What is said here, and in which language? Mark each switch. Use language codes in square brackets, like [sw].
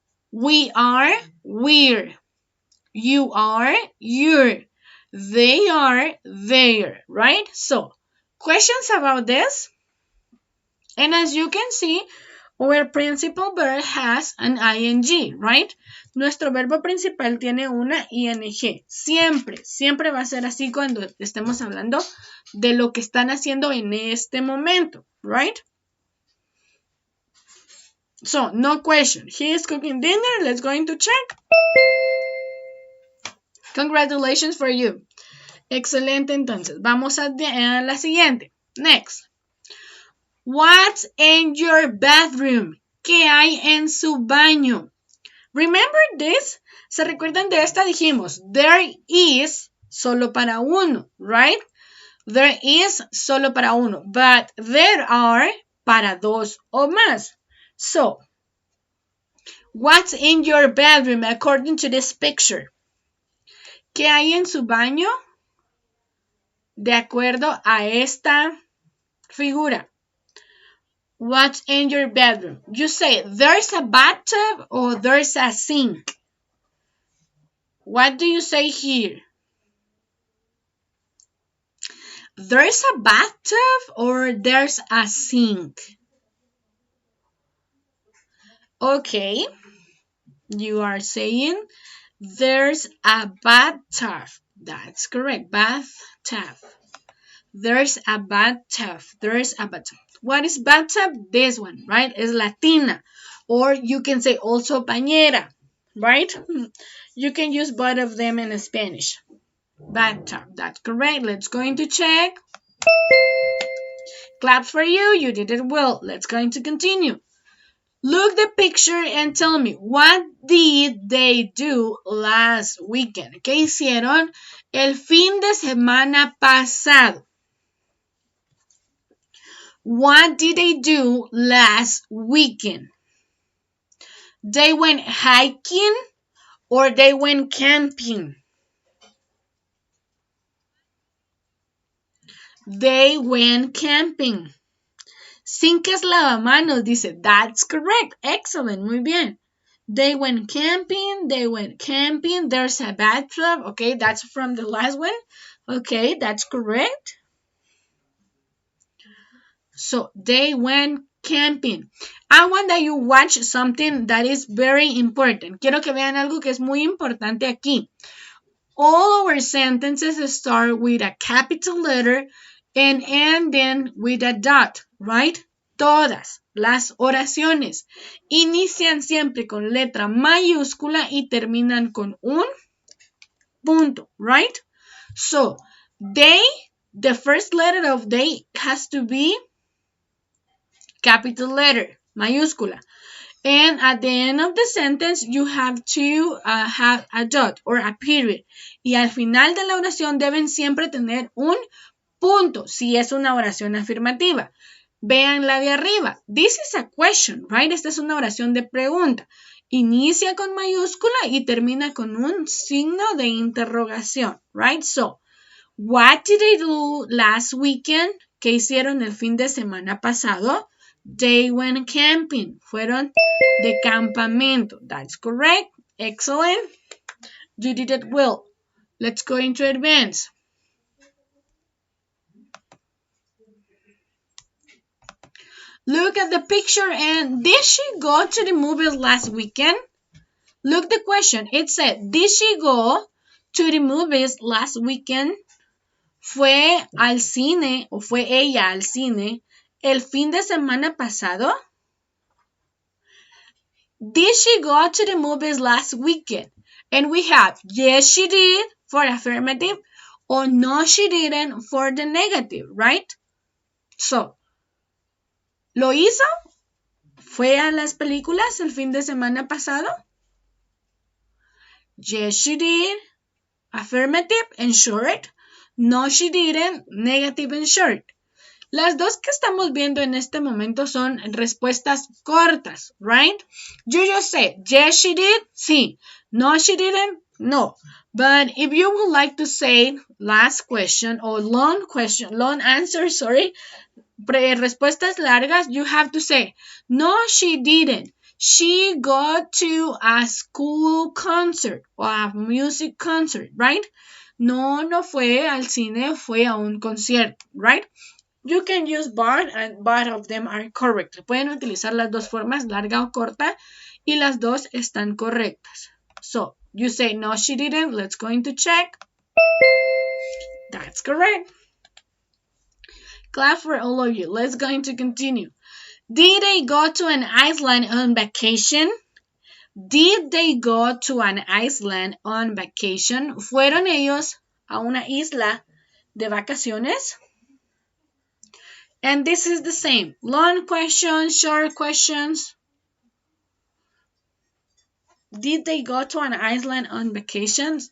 [en] We are, we're. You are, you're. They are, they're. Right? So, questions about this? And as you can see, our principal verb has an ing, right? [es] Nuestro verbo principal tiene una ing. Siempre, siempre va a ser así cuando estemos hablando de lo que están haciendo en este momento, [en] right? So, no question. He is cooking dinner. Let's go into check. Congratulations for you. [es] Excelente, entonces. Vamos a la siguiente. [en] Next. What's in your bathroom? [es] ¿Qué hay en su baño? [en] Remember this? [es] ¿Se recuerdan de esta? Dijimos, [en] there is [es] solo para uno, [en] right? There is [es] solo para uno, [en] but there are [es] para dos o más. [en] So, what's in your bedroom according to this picture? [es] ¿Qué hay en su baño? De acuerdo a esta figura. [en] What's in your bedroom? You say there's a bathtub or there's a sink. What do you say here? There's a bathtub or there's a sink? Okay. You are saying there's a bathtub. That's correct. Bathtub. There's a bathtub. There's a bathtub. What is bathtub? This one, right? It's Latina. Or you can say also bañera, right? You can use both of them in Spanish. Bathtub. That's correct. Let's go into check. Claps for you. You did it well. Let's go into continue. Look the picture and tell me, what did they do last weekend? [es] ¿Qué hicieron el fin de semana pasado? [en] What did they do last weekend? They went hiking or they went camping? They went camping. [es] Cincas lavamanos dice, [en] that's correct. Excellent, [es] muy bien. [en] They went camping, there's a bathtub. Okay, that's from the last one. Okay, that's correct. So, they went camping. I want that you watch something that is very important. [es] Quiero que vean algo que es muy importante aquí. [en] All our sentences start with a capital letter and end then with a dot, right? [es] Todas las oraciones inician siempre con letra mayúscula y terminan con un punto, [en] right? So, they, the first letter of they has to be capital letter, mayúscula. And at the end of the sentence, you have to have a dot or a period. [es] Y al final de la oración deben siempre tener un punto, si es una oración afirmativa. Vean la de arriba. [en] This is a question, right? [es] Esta es una oración de pregunta. Inicia con mayúscula y termina con un signo de interrogación, [en] right? So, what did they do last weekend? [es] ¿Qué hicieron el fin de semana pasado? [en] They went camping. [es] Fueron de campamento. [en] That's correct. Excellent. You did it well. Let's go into advance. Look at the picture and did she go to the movies last weekend? Look the question. It said, did she go to the movies last weekend? [es] ¿Fue al cine o fue ella al cine el fin de semana pasado? [en] Did she go to the movies last weekend? And we have yes, she did for affirmative or no, she didn't for the negative, right? [es] So, ¿lo hizo? ¿Fue a las películas el fin de semana pasado? [en] Yes, she did. Affirmative and short. No, she didn't. Negative and short. [es] Las dos que estamos viendo en este momento son respuestas cortas, [en] right? You just say, yes, she did, sí. No, she didn't, no. But if you would like to say last question or long answer, [es] respuestas largas, [en] you have to say, no, she didn't. She got to a school concert or a music concert, right? [es] No, no fue al cine, fue a un concierto, [en] right? You can use both and both of them are correct. [es] Pueden utilizar las dos formas, larga o corta, y las dos están correctas. [en] So, you say, no, she didn't. Let's go into check. That's correct. Clap for all of you. Let's go into continue. Did they go to an island on vacation? Did they go to an island on vacation? [es] ¿Fueron ellos a una isla de vacaciones? [en] And this is the same. Long questions, short questions. Did they go to an island on vacations?